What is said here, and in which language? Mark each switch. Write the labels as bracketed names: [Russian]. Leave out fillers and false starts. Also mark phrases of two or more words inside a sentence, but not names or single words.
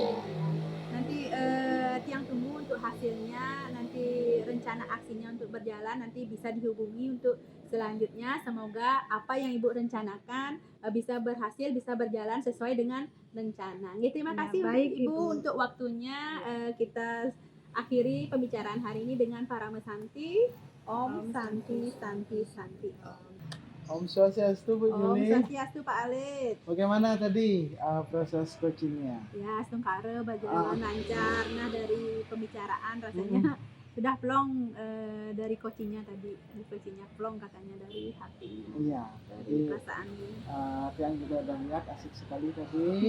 [Indonesian] Nanti Tiang tunggu untuk hasilnya, nanti rencana aksinya untuk berjalan, nanti bisa dihubungi untuk selanjutnya. Semoga apa yang Ibu rencanakan bisa berhasil, bisa berjalan sesuai dengan rencana. Terima Ya, kasih baik, Ibu Ibu. untuk waktunya. Kita akhiri pembicaraan hari ini dengan Parama Santi. [Sanskrit] Om Santi Santi Santi Om. Om Swastiastu [Indonesian] Bu Om Juli. Swastiastu Pak Alit. Bagaimana tadi proses coachingnya? Ya, Sungkara berjalan lancar. Nah, dari pembicaraan rasanya sudah plong dari coachingnya tadi. Coachingnya plong katanya dari hati, Iya. dari Jadi perasaan. yang juga udah lihat asik sekali tadi.